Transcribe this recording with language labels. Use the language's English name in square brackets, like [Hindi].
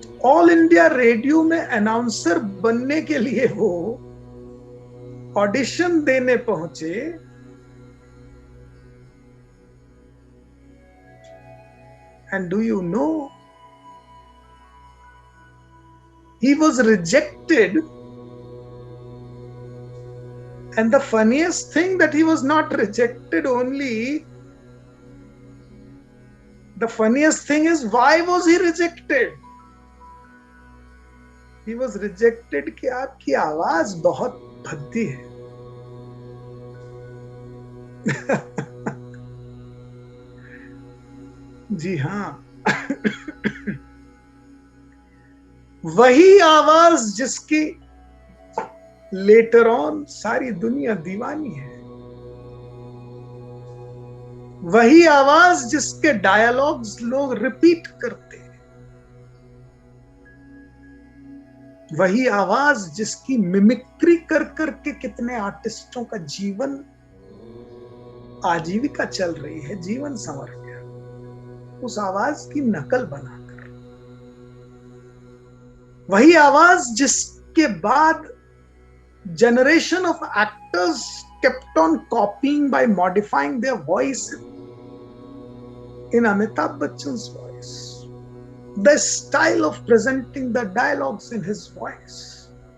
[Hindi] All India radio में announcer बनने के लिए वो ऑडिशन देने पहुंचे, [English] And do you know he was rejected, and the funniest thing that he was not rejected only, the funniest thing is why was he rejected? He was rejected [Hindi] कि आपकी आवाज बहुत भद्दी है। जी हाँ, वही आवाज जिसकी लेटर ऑन सारी दुनिया दीवानी है, वही आवाज जिसके डायलॉग्स लोग रिपीट करते हैं, वही आवाज जिसकी मिमिक्री कर करके कितने आर्टिस्टों का जीवन आजीविका चल रही है, जीवन संवर गया उस आवाज की नकल बनाकर। वही आवाज जिसके बाद [English] generation of actors kept on copying by modifying their voice in Amitabh Bachchan's voice, the style of presenting the dialogues in his voice.